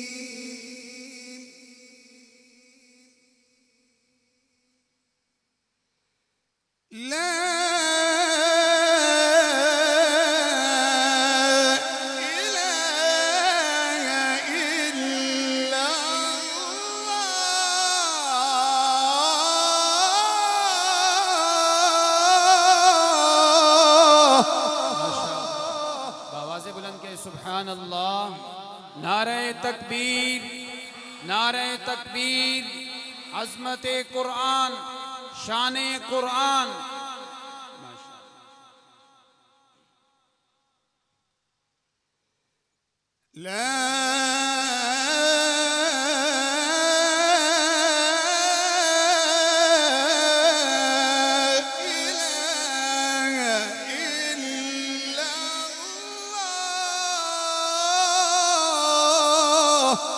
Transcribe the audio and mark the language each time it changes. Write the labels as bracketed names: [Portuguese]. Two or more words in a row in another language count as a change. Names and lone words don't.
[Arabic] لا إله إلا الله. [Punjabi] آواز بلند کے [Arabic] سبحان الله. [Punjabi] नारे तकबीर, नारे तकबीर। अज़मत कुरान, शान कुरान। [Arabic] لا إله إلا الله.